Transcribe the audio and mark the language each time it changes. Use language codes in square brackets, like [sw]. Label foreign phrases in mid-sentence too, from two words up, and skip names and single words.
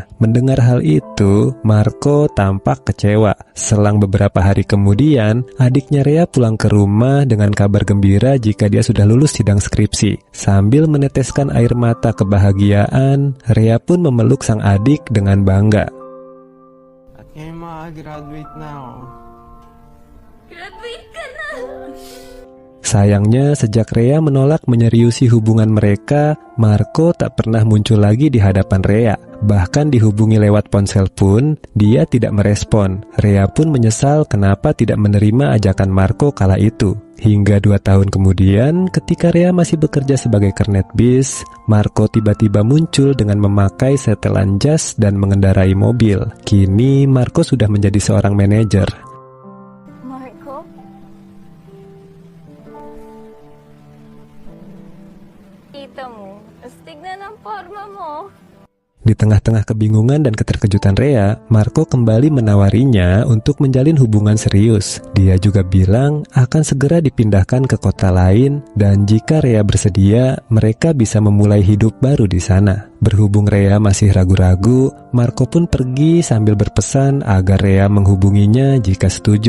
[id] Mendengar hal itu, Marco tampak kecewa. Selang beberapa hari kemudian, adiknya Rea pulang ke rumah dengan kabar gembira jika dia sudah lulus sidang skripsi. Sambil meneteskan air mata kebahagiaan, Rea pun memeluk sang adik dengan bangga. [tl] Graduate na ako. Graduate ka na! [id] Sayangnya, sejak Rea menolak menyeriusi hubungan mereka, Marco tak pernah muncul lagi di hadapan Rea. Bahkan dihubungi lewat ponsel pun, dia tidak merespon. Rea pun menyesal kenapa tidak menerima ajakan Marco kala itu. Hingga 2 tahun kemudian, ketika Rea masih bekerja sebagai kernet bis, Marco tiba-tiba muncul dengan memakai setelan jas dan mengendarai mobil. Kini, Marco sudah menjadi seorang manajer. [tl] Marco? Kita mo, astig na ng forma mo. [id] Di tengah-tengah kebingungan dan keterkejutan Rea, Marco kembali menawarinya untuk menjalin hubungan serius. Dia juga bilang akan segera dipindahkan ke kota lain dan jika Rea bersedia, mereka bisa memulai hidup baru di sana. Berhubung Rea masih ragu-ragu, Marco pun pergi sambil berpesan agar Rea menghubunginya jika setuju.